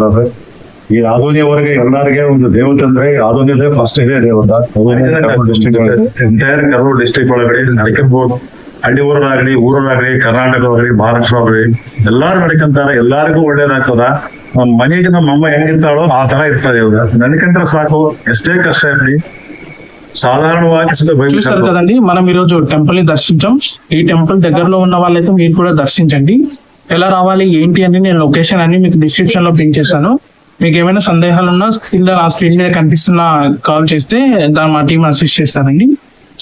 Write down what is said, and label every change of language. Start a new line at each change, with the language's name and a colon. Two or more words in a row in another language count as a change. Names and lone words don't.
Kannada: ಅದು ಈ ಆದೋನಿಯವರೆಗೆ ಎಲ್ಲರಿಗೆ ಒಂದು ದೇವತೆ ಅಂದ್ರೆ ಆದೋನಿ ಫಸ್ಟ್ ಇದೆ ದೇವತ.
English: entire Kurnool district
Kannada: ಒಳಗಡೆ ನಡ್ಕೊಬಹುದು. ಹಳ್ಳಿ ಊರನಾಗ್ಲಿ ಊರನಾಗ್ಲಿ ಕರ್ನಾಟಕವಾಗ್ಲಿ ಮಹಾರಾಷ್ಟ್ರವಾಗ್ಲಿ ಎಲ್ಲಾರು ನಡ್ಕೊಂತಾರೆ. ಎಲ್ಲಾರಿಗೂ ಒಳ್ಳೇದಾಗ್ತದ. ನಮ್ಮ ಮನೆಗೆ ನಮ್ಮ ಅಮ್ಮ ಹೆಂಗಿರ್ತಾಳೋ ಆ ತರ ಇರ್ತದೆ. ನಡ್ಕೊಂಡ್ರೆ ಸಾಕು, ಎಷ್ಟೇ ಕಷ್ಟ ಇರ್ಲಿ.
Telugu: సాధారణంగా చూసారు కదండి, మనం ఈరోజు టెంపుల్ ని దర్శించాం. ఈ టెంపుల్ దగ్గరలో ఉన్న వాళ్ళైతే మీరు కూడా దర్శించండి. ఎలా రావాలి ఏంటి అని నేను లొకేషన్ అన్ని మీకు డిస్క్రిప్షన్ లో పింక్ చేశాను. మీకు ఏమైనా సందేహాలు ఉన్నా కింద ఆ స్క్రీన్ మీద కనిపిస్తున్న కాల్ చేస్తే మా టీం అసిస్ట్ చేస్తారండి.